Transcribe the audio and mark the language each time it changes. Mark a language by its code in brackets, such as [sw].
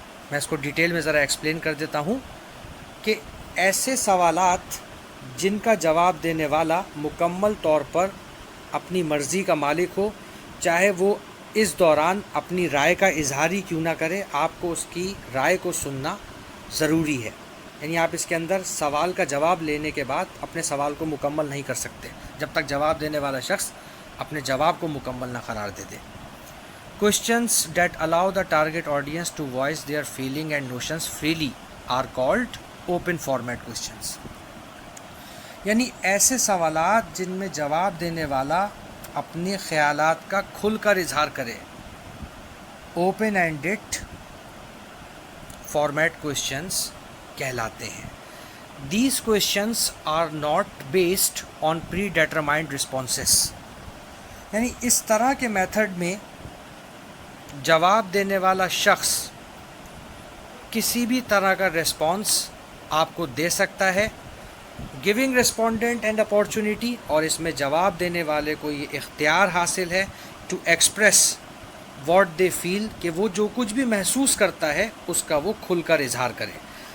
[ur] میں اس کو ڈیٹیل میں ذرا ایکسپلین کر دیتا ہوں کہ ایسے سوالات جن کا جواب دینے والا مکمل طور پر اپنی مرضی کا مالک ہو، چاہے وہ اس دوران اپنی رائے کا اظہار ہی کیوں نہ کرے، آپ کو اس کی رائے کو سننا ضروری ہے. یعنی آپ اس کے اندر سوال کا جواب لینے کے بعد اپنے سوال کو مکمل نہیں کر سکتے جب تک جواب دینے والا شخص اپنے جواب کو مکمل نہ قرار دے دے. [en] Questions that allow the target audience to voice their feeling and notions freely are called open format questions. [ur] یعنی ایسے سوالات جن میں جواب دینے والا اپنے خیالات کا کھل کر اظہار کرے اوپن اینڈڈ فارمیٹ کوشچنس کہلاتے ہیں. [en] These questions are not based on predetermined responses. [ur] یعنی اس طرح کے میتھڈ میں جواب دینے والا شخص کسی بھی طرح کا ریسپانس آپ کو دے سکتا ہے، [en] giving respondent and opportunity, [ur] اور اس میں جواب دینے والے کو یہ اختیار حاصل ہے [en] to express what they feel, [ur] کہ وہ جو کچھ بھی محسوس کرتا ہے اس کا وہ کھل کر اظہار کرے.